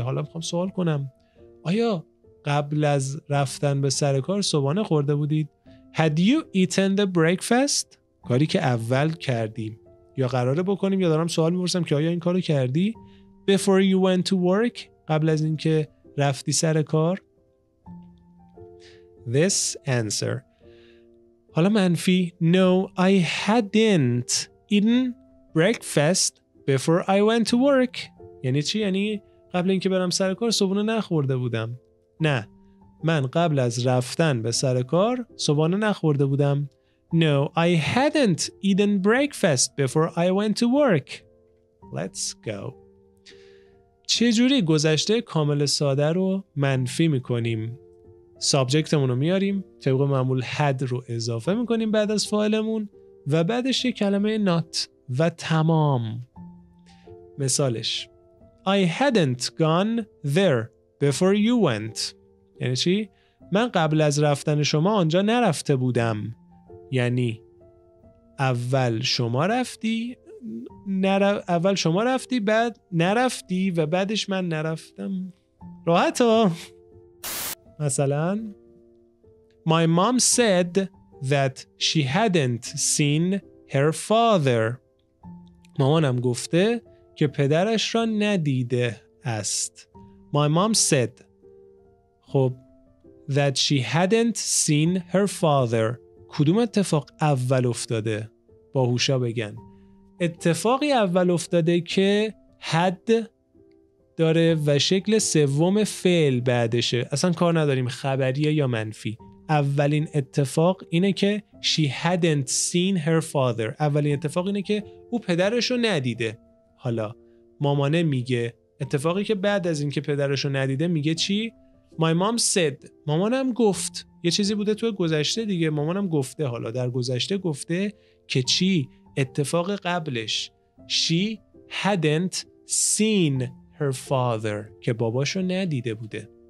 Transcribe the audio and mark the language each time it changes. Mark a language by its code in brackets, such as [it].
[fa] حالا میخوام سوال کنم آیا قبل از رفتن به سر کار صبحانه خورده بودید؟ [en] Had you eaten the breakfast؟ [fa] کاری که اول کردیم یا قراره بکنیم یا دارم سوال میپرسم که آیا این کارو کردی؟ [en] Before you went to work؟ [fa] قبل از اینکه رفتی سر کار؟ [en] This answer. [fa] حالا منفی [en] No, I hadn't eaten breakfast before I went to work. [fa] یعنی چی؟ یعنی قبل اینکه برم سر کار صبحونه نخورده بودم. نه، من قبل از رفتن به سر کار صبحانه نخورده بودم. [en] No, I hadn't eaten breakfast before I went to work. Let's go. [fa] چجوری گذشته کامل ساده رو منفی میکنیم؟ سابجکتمون رو میاریم، طبق معمول had رو اضافه میکنیم بعد از فاعلمون و بعدش یک کلمه not و تمام. [en] مثالش I hadn't gone there before you went. [fa] یعنی چی؟ من قبل از رفتن شما آنجا نرفته بودم. یعنی اول شما رفتی بعد نرفتی و بعدش من نرفتم. راحت ها؟ مثلا [en] My mom said that she hadn't seen her father. [fa] مامانم گفته که پدرش را ندیده است. [en] My mom said خب that she hadn't seen her father. [fa] کدوم اتفاق اول افتاده؟ باهوشا بگن. اتفاقی اول افتاده که had داره و شکل سوم فعل بعدشه. اصلا کار نداریم خبریه یا منفی. اولین اتفاق اینه که [en] she hadn't seen her father. [fa] اولین اتفاق اینه که او پدرشو ندیده. حالا مامانه میگه اتفاقی که بعد از این که پدرشو ندیده میگه چی؟ [en] My mom said. [fa] مامانم گفت. یه چیزی بوده تو گذشته دیگه. مامانم گفته. حالا در گذشته گفته که چی؟ اتفاق قبلش [en] she hadn't seen her father [fa] که باباشو ندیده بوده.